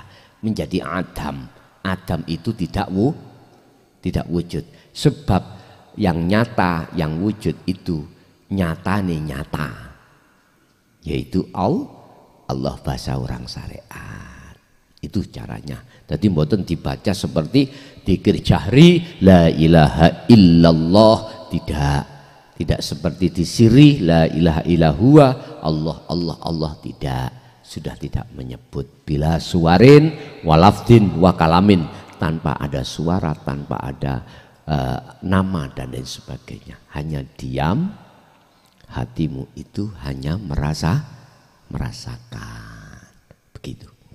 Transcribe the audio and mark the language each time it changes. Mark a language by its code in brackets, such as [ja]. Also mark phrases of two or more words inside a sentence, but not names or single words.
[id] Menjadi Adam. Adam itu tidak wujud. Sebab yang nyata, yang wujud itu nyata. Yaitu Allah bahasa orang syariat. Itu caranya. Jadi mboten dibaca seperti dzikir jahri [ar] لا إله إلا الله, [id] tidak seperti di sirri [ar] لا إله إلا الله الله [id] tidak, sudah tidak menyebut [ar] بلا صوت ولفظ وكلام, [id] tanpa ada suara, tanpa ada nama dan lain sebagainya, hanya diam. Hatimu itu hanya merasakan begitu.